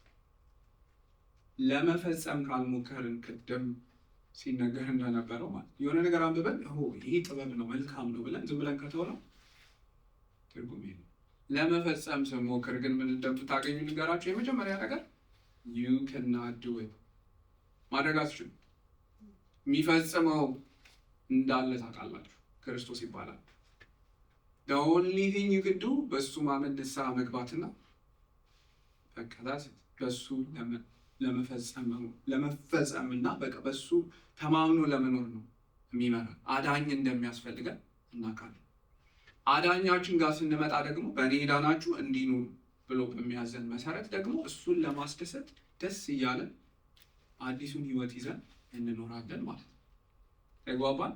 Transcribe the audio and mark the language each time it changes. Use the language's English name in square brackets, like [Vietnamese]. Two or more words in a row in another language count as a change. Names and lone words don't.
[Amharic] ለመፈጸም ካልሞከርን ቅድም ሲነገር እንደነበረው ማለት የሆነ ነገር አንብበን ይሄ ጥበብ ነው መልካም ነው ብለን ዝም ብለን ከተውነው ትርጉም የለም። ለመፈጸም ስንሞክር ግን ምን እንደምታገኙ ንገራችሁ። የመጀመሪያ ነገር [English] you cannot do it [Amharic] ማድረግ አትችሉም። የሚፈጽመው እንዳለ ታውቃላችሁ፣ ክርስቶስ ይባላል። [English] the only thing you can do [Amharic] በሱ ማመን ንስሐ መግባትና በቃላት በሱ ለመፈጸምና በቃ በሱ ተማምኖ ለመኖር ነው የሚመራ። አዳኝ እንደሚያስፈልገን እናውቃለን። አዳኛችን ጋር ስንመጣ ደግሞ በእኔ ዳናችሁ እንዲኖሩ ብሎ በሚያዘን መሰረት ደግሞ እሱን ለማስደሰት ደስ እያለን አዲሱን ሕይወት ይዘን እንኖራለን ማለት ነው። ተግባባን?